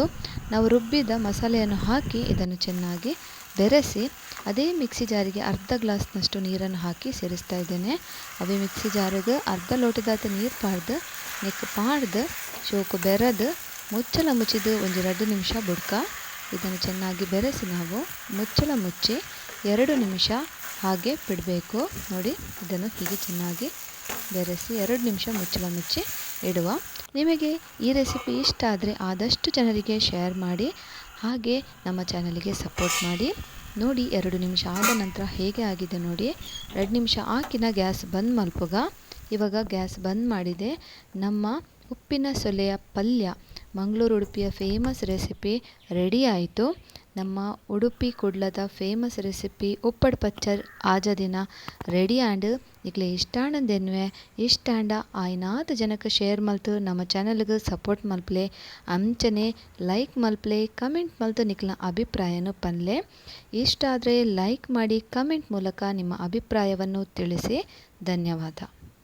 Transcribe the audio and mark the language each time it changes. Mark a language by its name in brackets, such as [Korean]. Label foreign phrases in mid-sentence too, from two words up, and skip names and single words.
[Kannada] ನಾವು ರುಬ್ಬಿದ ಮಸಾಲೆಯನ್ನು ಹಾಕಿ ಇದನ್ನು ಚೆನ್ನಾಗಿ ಬೆರೆಸಿ ಅದೇ ಮಿಕ್ಸಿ ಜಾರಿಗೆ ಅರ್ಧ ಗ್ಲಾಸ್ನಷ್ಟು ನೀರನ್ನು ಹಾಕಿ ಸೇರಿಸ್ತಾ ಇದ್ದೇನೆ. [Tulu] ಅವೇ ಮಿಕ್ಸಿ ಜಾರಿಗೆ ಅರ್ಧ ಲೋಟದಾತ ನೀರು ಪಾಡ್ದು ನೆಕ್ ಪಾಡ್ದು ಶೋಕು ಬೆರೆದು ಮುಚ್ಚಳ ಮುಚ್ಚಿದ್ದು ಒಂದು 2 ನಿಮಿಷ ಬುಡ್ಕ. [Kannada] ಇದನ್ನು ಚೆನ್ನಾಗಿ ಬೆರೆಸಿ ನಾವು ಮುಚ್ಚಳ ಮುಚ್ಚಿ 2 ನಿಮಿಷ ಹಾಗೆ ಬಿಡಬೇಕು. ನೋಡಿ ಇದನ್ನು ಹೀಗೆ ಚೆನ್ನಾಗಿ ಬೆರೆಸಿ 2 ನಿಮಿಷ ಮುಚ್ಚಳ ಮುಚ್ಚಿ ಇಡುವ. ನಿಮಗೆ ಈ ರೆಸಿಪಿ ಇಷ್ಟ ಆದರೆ ಆದಷ್ಟು ಜನರಿಗೆ ಶೇರ್ ಮಾಡಿ. ಹಾಗೆ ನಮ್ಮ ಚಾನಲಿಗೆ ಸಪೋರ್ಟ್ ಮಾಡಿ. ನೋಡಿ 2 ನಿಮಿಷ ಆದ ನಂತರ ಹೇಗೆ ಆಗಿದೆ ನೋಡಿ. [Tulu] 2 ನಿಮಿಷ ಹಾಕಿನ ಗ್ಯಾಸ್ ಬಂದ್ ಮಲ್ಪುಗ. [Kannada] ಇವಾಗ ಗ್ಯಾಸ್ ಬಂದ್ ಮಾಡಿದೆ. ನಮ್ಮ ಉಪ್ಪಿನ ಸೊಲೆಯ ಪಲ್ಯ ಮಂಗಳೂರು ಉಡುಪಿಯ [English] famous recipe ready [Kannada] ಆಯಿತು. [Tulu] ನಮ್ಮ ಉಡುಪಿ ಕುಡ್ಲದ [English] famous recipe [Tulu] ಉಪ್ಪಡ್ ಪಚ್ಚರ್ ಆಜ ದಿನ ರೆಡಿ ಆ್ಯಂಡ್ ನಿಕ್ಲೆ ಇಷ್ಟಾಂಡೆನ್ವೆ ಇಷ್ಟಾಂಡ ಆಯ್ನಾತ್ ಜನಕ್ಕೆ ಶೇರ್ ಮಲ್ತು ನಮ್ಮ ಚಾನಲ್ಗೆ ಸಪೋರ್ಟ್ ಮಲ್ಪಲೆ ಅಂಚನೆ ಲೈಕ್ ಮಲ್ಪಲೆ ಕಮೆಂಟ್ ಮಲ್ತು ನಿಕ್ಲ ಅಭಿಪ್ರಾಯನೂ ಪನ್ಲೆ. [Kannada] ಇಷ್ಟ ಆದರೆ ಲೈಕ್ ಮಾಡಿ ಕಮೆಂಟ್ ಮೂಲಕ ನಿಮ್ಮ ಅಭಿಪ್ರಾಯವನ್ನು ತಿಳಿಸಿ. ಧನ್ಯವಾದ.